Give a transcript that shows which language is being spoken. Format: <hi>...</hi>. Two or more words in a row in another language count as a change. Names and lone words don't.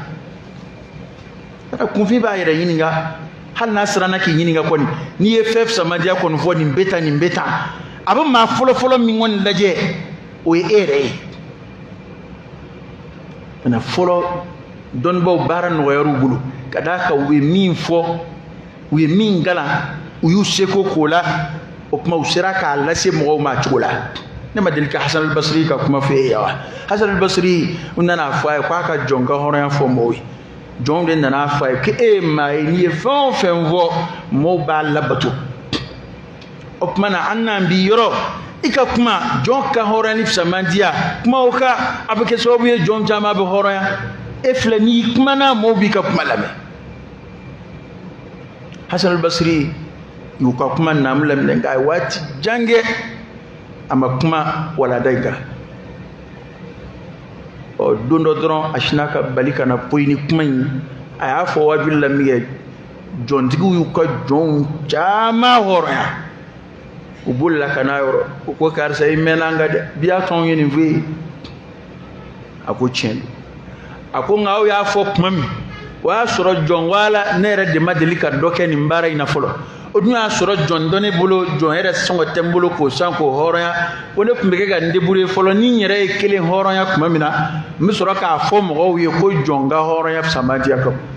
<bm>kɛ kunfi b'a yɛrɛ ɲininka hali n'a siranna k'i ɲininka kɔni n'i ye fɛn fisamandiya kɔni fɔ nin bɛ tan nin bɛ tan a bɛ maa fɔlɔ min kɔni lajɛ o ye e yɛrɛ ye mɛ fɔlɔ dɔnnibaw baara nɔgɔyar'u bolo ka d'a kan u ye min fɔ u ye min kalan u y'u seko k'o la o tuma u sera k'a lase mɔgɔw ma cogo la ne ma deli ka Hasan al-Basri ka kuma f'e ye wa Hasan al-Basri u nana fɔ a ye k'a ka jɔn ka hɔrɔnya fɔ mɔgɔw ye jɔnw de nana fɔ a ye ko e maa ye n'i ye fɛn o fɛn fɔ mɔgɔw b'a labato o tuma na an n'an bi yɔrɔ i ka kuma jɔn ka hɔrɔnya ni fisamandiya kumaw ka a bɛ kɛ sababu ye jɔn caman bɛ hɔrɔnya e filɛ n'i kumana mɔgɔw b'i ka kuma lamɛn Hasan al-Basri y'u ka kuma naamu laminɛ nka a ye waati jan kɛ a ma kuma walada in kan don dɔ dɔrɔn a sinna ka bali ka na poyi ni kuma in a y'a fɔ wajuli la min kɛ jɔntigiw y'u ka jɔnw caman hɔrɔnya u bolila ka n'a yɔrɔ u ko karisa i mɛnna an kan dɛ bi y'a tɔn ye nin fɛ yen a ko tiɲɛ don a ko nka aw y'a fɔ kuma min o y'a sɔrɔ jɔn wala ne yɛrɛ de ma deli ka dɔ kɛ nin baara in na fɔlɔ o dun y'a sɔrɔ jɔn dɔ ne bolo jɔn yɛrɛ sɔngɔ tɛ n bolo k'o san k'o hɔrɔnya ko ne tun bɛ kɛ ka n débrouiller fɔlɔ ni n yɛrɛ ye kelen hɔrɔnya tuma min na n bɛ sɔrɔ k'a fɔ mɔgɔw ye ko jɔn ka hɔrɔnya fisamandiya ka bon</bm>